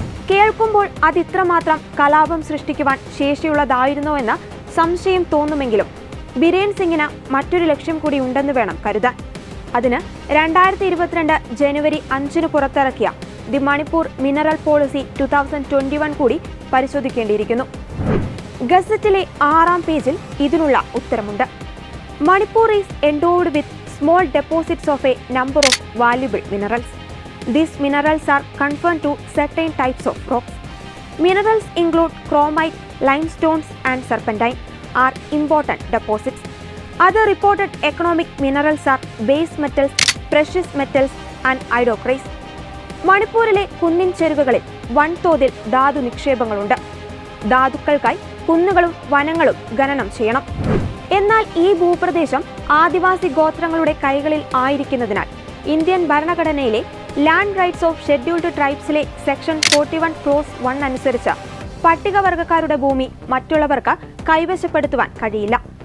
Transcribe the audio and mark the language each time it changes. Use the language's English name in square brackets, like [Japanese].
[Malayalam] കേൾക്കുമ്പോൾ അതിത്രമാത്രം കലാപം സൃഷ്ടിക്കുവാൻ ശേഷിയുള്ളതായിരുന്നോ എന്ന സംശയം തോന്നുമെങ്കിലും ബിരേൻ സിംഗിന് മറ്റൊരു ലക്ഷ്യം കൂടി ഉണ്ടെന്ന് വേണം കരുതാൻ. അതിന് 2022 ജനുവരി 5 പുറത്തിറക്കിയ ദി മണിപ്പൂർ മിനറൽ പോളിസി 2021 കൂടി പരിശോധിക്കേണ്ടിയിരിക്കുന്നു. ഗസറ്റിലെ 6-ാം പേജിൽ ഇതിനുള്ള ഉത്തരമുണ്ട്. [English] Manipur is endowed with small deposits of a number of valuable minerals. These minerals are confined to certain types of rocks. Minerals include chromite, limestones and serpentine are important deposits. Other reported economic minerals are base metals, precious metals and iodocrase. [Malayalam] മണിപ്പൂരിലെ കുന്നിൻ ചെരുവുകളിൽ വൻതോതിൽ ധാതു നിക്ഷേപങ്ങളുണ്ട്. ധാതുക്കൾക്കായി കുന്നുകളും വനങ്ങളും ഖനനം ചെയ്യണം. എന്നാൽ ഈ ഭൂപ്രദേശം ആദിവാസി ഗോത്രങ്ങളുടെ കൈകളിൽ ആയിരിക്കുന്നതിനാൽ ഇന്ത്യൻ ഭരണഘടനയിലെ land rights of scheduled ട്രൈബ്സിലെ section 41(1) അനുസരിച്ച് പട്ടികവർഗക്കാരുടെ ഭൂമി മറ്റുള്ളവർക്ക് കൈവശപ്പെടുത്തുവാൻ കഴിയില്ല.